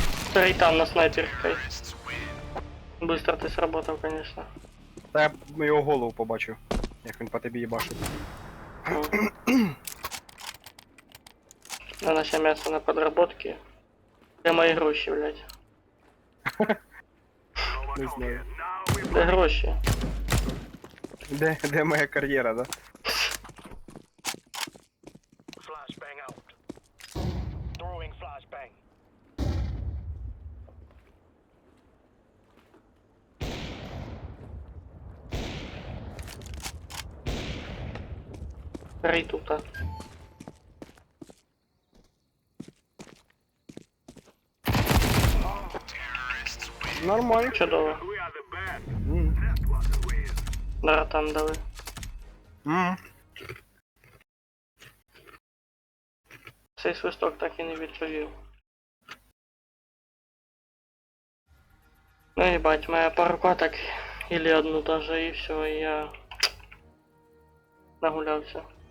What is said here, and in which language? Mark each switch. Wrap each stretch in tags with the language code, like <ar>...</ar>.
<ru>Старий там на снайперкой. Быстро ти сработав, конечно.</ru> <uk>Та я його голову побачив, як він по тобі їбашив. На наше м'ясо на подработки. Де мої гроші, блядь? Не знаю.</uk> <en>Now we</en> <uk>Де гроші? Де моя кар'єра, да?</uk> <en>Flashbang out. Throwing flashbang.</en> <uk>Три тут. Нормально. Чудово. М. Да, там дали. М. Цей свисток так і не відповів.</uk> <ru>Ну ебать, моя пару каток или одну даже и все, и я нагулялся.</ru>